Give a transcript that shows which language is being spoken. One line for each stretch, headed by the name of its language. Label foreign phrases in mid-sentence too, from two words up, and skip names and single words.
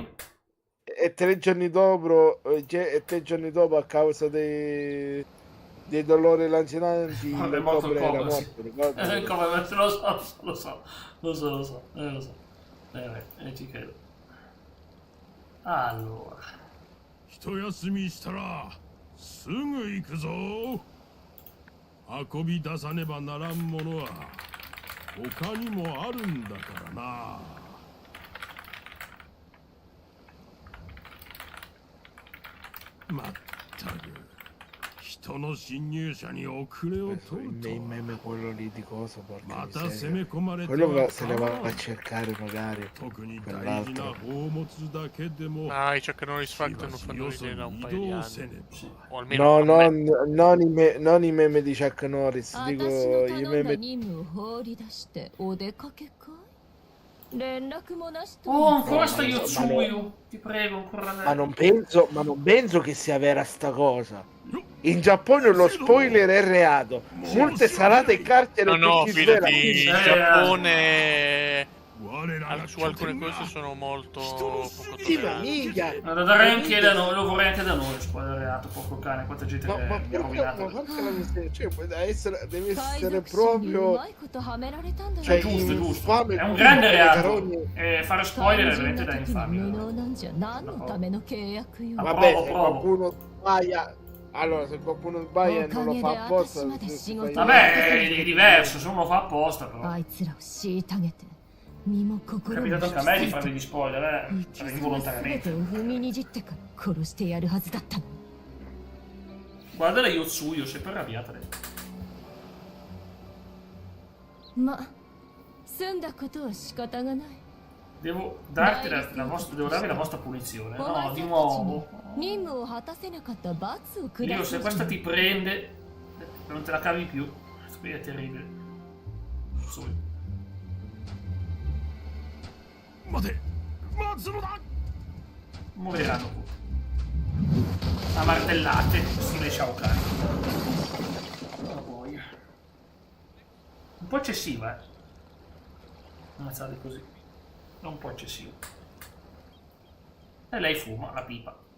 Italian: e 3 giorni dopo, a causa dei dolori lancinanti, Vabbè, il è morto il cobra era cobra, sì. morto, ricordati? Come, lo so. Ci credo. Allora.
Japanese: 一休みしたらすぐ行くぞ。運び出さねばならんものは他にもあるんだからな。まったく人の侵入者に遅れを取ると
Italian: Il meme quello lì di cosa, porca
Japanese: また攻
Italian: miseria.
Japanese: め込まれて
Italian: Quello
Japanese: は
Italian: che se ne va a cercare magari
Japanese: 特に大事な宝物だけでも
Italian: Ah, i Chuck Norris Factor non fanno
Japanese: よそ
Italian: ridere
Japanese: に
Italian: da un
Japanese: 移
Italian: paio di
Japanese: 動せ
Italian: anni.
Japanese: ねば
Italian: O almeno No, a me. non i meme di Chuck Norris,
Japanese: 私
Italian: dico
Japanese: の
Italian: i
Japanese: 頼んだ
Italian: meme
Japanese: 任務を放り出してお出かけかい連絡もなしと
Italian: Oh, ancora sta Ma no. Yotsuyu. Ti prego, ancora ma non penso che sia vera sta cosa. In Giappone lo spoiler è reato. Multe salate e carcere No, per chi svela. fidati, Sì, in Giappone
Japanese: 我らが
Italian: su alcune cose sono molto poco Sì, ma tolleranti. mica. No, lo darei anche da noi, lo vorrei anche da noi, spoilerato, porco cane, quanta gente Ma che mi ha porca rovinato. la miseria, cioè, deve
Japanese: 海
Italian: essere
Japanese: 賊賞にう
Italian: proprio
Japanese: まいことはめられたんだ
Italian: cioè,
Japanese: よ
Italian: Giusto, giusto. infame È un come grande le reato. carogne. E fare spoiler è
Japanese: 肝心
Italian: veramente
Japanese: な
Italian: da
Japanese: 時に
Italian: infami.
Japanese: 無能なんじゃ何のための契約よ
Italian: Ma Vabbè, provo, se provo. qualcuno sbaglia, allora se qualcuno sbaglia e non lo fa apposta, Vabbè, Vabbè, è diverso, se uno lo fa apposta, però.
Japanese: あいつらを虐げて身も
Italian: È
Japanese: 心も
Italian: capitato
Japanese: 引き
Italian: anche a me di
Japanese: 裂い
Italian: fare
Japanese: て
Italian: degli spoiler,
Japanese: 生き様全
Italian: involontariamente.
Japanese: てを踏みにじってから殺してやるはずだったの
Italian: Guarda la Yotsuyu, sei per arrabbiata lei.
Japanese: ま済んだことは仕方がない
Italian: Devo darti devo darvi la vostra punizione.
Japanese: お前
Italian: No,
Japanese: さ
Italian: di
Japanese: んたちに
Italian: nuovo.
Japanese: 任務を果たせなかった罰を下
Italian: Dio,
Japanese: す
Italian: se questa ti prende, non te la cavi più. Qui è terribile. Yotsuyu.
Japanese: 待て待つのだ
Italian: Moriranno tutti. A martellate, stile Shao Kahn. Oh, boia. Un po' eccessiva, ammazzarli così. È un po' eccessivo. E lei fuma la pipa.